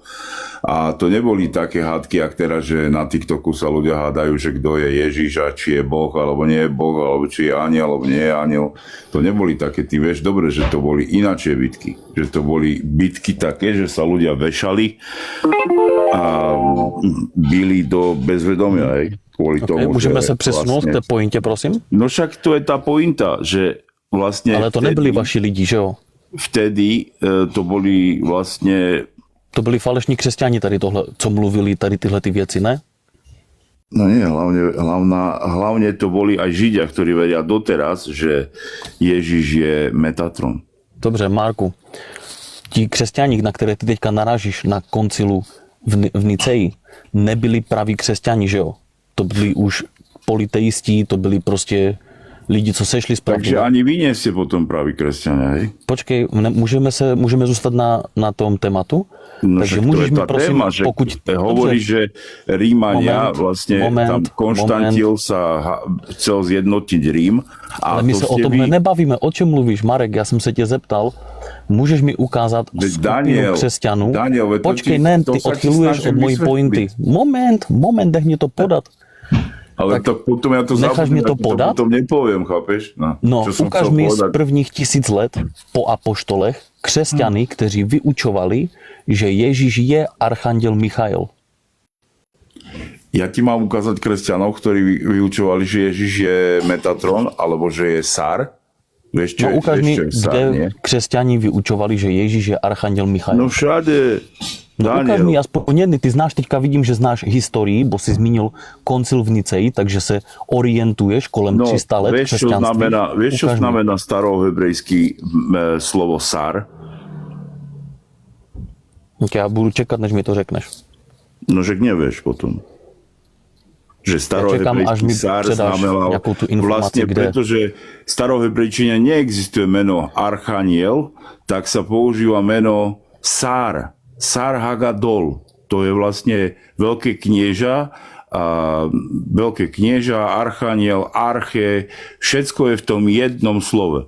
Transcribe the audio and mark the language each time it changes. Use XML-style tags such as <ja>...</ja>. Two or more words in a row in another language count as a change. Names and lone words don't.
<sk>A to neboli také hádky, jak teraz, že na TikToku sa ľudia hádajú, že kto je Ježiš a či je Boh, alebo nie je Boh, alebo či je aniel, alebo nie je aniel. To neboli také, ty vieš dobre, že to boli inačie bitky. Že to boli bitky také, že sa ľudia vešali a bili do bezvedomia, hej. Kvôli tomu,</sk> <cs>můžeme se přesunout k té pointě, prosím?</cs> <sk>No však to je tá pointa, že vlastne...</sk> <cs>Ale to nebyli vaši lidi, že jo?</cs> <sk>Vtedy to boli vlastne...</sk> <cs>To byli falešní křesťani tady tohle, co mluvili tady tyhle ty věci, ne?</cs> <sk>No nie, hlavne to boli aj Židia, ktorí vedia doteraz, že Ježiš je Metatron.</sk> <cs>Dobře, Marku, ti křesťani, na které ty teďka narážíš na koncilu v Niceji, nebyli praví křesťani, že jo? To byli už politeisti, to byli prostě lidi, co sešli z pravdu.</cs> <sk>Takže ani vy nie ste potom praví kresťania, hej?</sk> <cs>Počkej, můžeme zůstat na tom tématu? No takže můžeš mi prosím, téma, že pokud hovorí,</cs> <sk>že Rímania tam Konštantín sa chcel zjednotiť Rím.</sk> <cs>Ale my se o tom nebavíme. O čem mluvíš, Marek? Já jsem se tě zeptal. Můžeš mi ukázat skupinu křesťanů? Počkej, ne, ty odchyluješ od mojí pointy. Moment, nech mě to podat.</cs> <sk>Ale tak potom ja to zabudím, to potom nepoviem, chápeš?</sk> <cs>No ukáž mi z prvních 1000 let po apoštolech křesťany, kteří vyučovali, že Ježíš je archanděl Michael.</cs> <sk>Ja ti mám ukázať kresťanov, ktorí vyučovali, že Ježíš je Metatron, alebo že je Sár? Vieš, čo</sk> <cs>ukáž mi, kde křesťani vyučovali, že Ježíš je archanděl Michael.</cs> <sk>No všade.</sk> <cs>Ukáž mi aspoň jedný, ty znáš, teďka vidím, že znáš historii, bo si zmínil koncil v Niceji, takže se orientuješ kolem 300 let křesťanství.</cs> <sk>Vieš, čo znamená starohebrejský slovo Sár?</sk> <cs>Ja budu čekat, než mi to řekneš.</cs> <sk>No, že nevieš potom. Že starohebrejský Sár znamenal vlastne pretože v starohebrejčine neexistuje meno Archaniel, tak sa používa meno Sár. Sár Hagadol, to je vlastne veľké knieža, archaniel, arche, všetko je v tom jednom slove.</sk>